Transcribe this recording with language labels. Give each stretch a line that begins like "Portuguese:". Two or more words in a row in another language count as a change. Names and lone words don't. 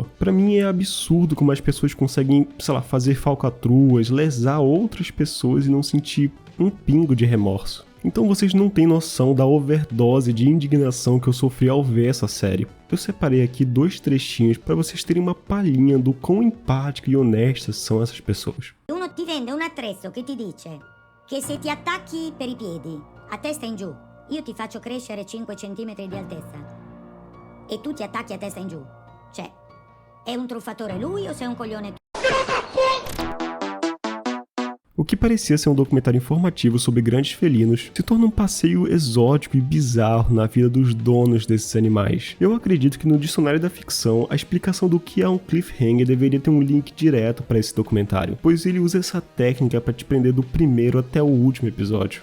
Portuguese: Pra mim é absurdo como as pessoas conseguem, sei lá, fazer falcatruas, lesar outras pessoas e não sentir um pingo de remorso. Então vocês não têm noção da overdose de indignação que eu sofri ao ver essa série. Eu separei aqui 2 trechinhos para vocês terem uma palhinha do quão empáticas e honestas são essas pessoas.
Italian: Uno ti vende un attrezzo che ti dice che se ti attacchi per i piedi, a testa in giù, io ti faccio crescere 5 centimetri di altezza. E tu ti attacchi a testa in giù. Cioè, è un truffatore lui o sei un coglione tu?
Portuguese: O que parecia ser um documentário informativo sobre grandes felinos se torna um passeio exótico e bizarro na vida dos donos desses animais. Eu acredito que no dicionário da ficção, a explicação do que é um cliffhanger deveria ter um link direto para esse documentário, pois ele usa essa técnica para te prender do primeiro até o último episódio.